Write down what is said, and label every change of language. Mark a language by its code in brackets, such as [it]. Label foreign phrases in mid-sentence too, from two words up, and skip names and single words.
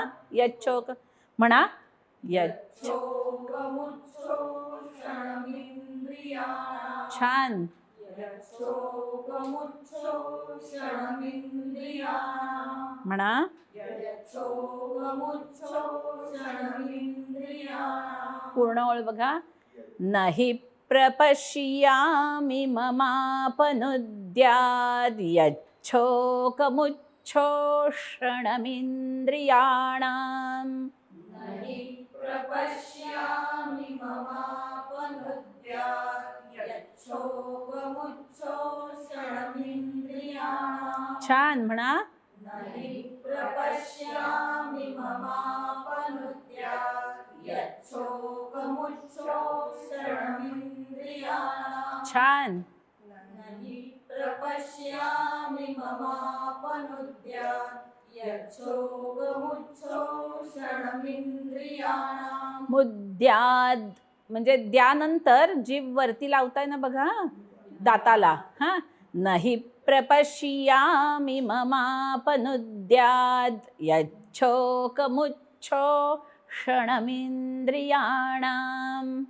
[mr] यच्छोक म्हणा. छान. म्हणा. पूर्ण ओळ बघा. [sa] नहि प्रपश्यामि ममापनुद्याद. यच्छोकमुच्छो षणमिंद्रियाणाम. [mr] छान म्हणा. छान. मुद्याद म्हणजे द्यानंतर जीभ वरती लावताय ना बघा, दाताला. हा. [sa] नहि प्रपश्यामि ममापनुद्याद. यच्छोकमुच्छो षणमिंद्रियाणाम.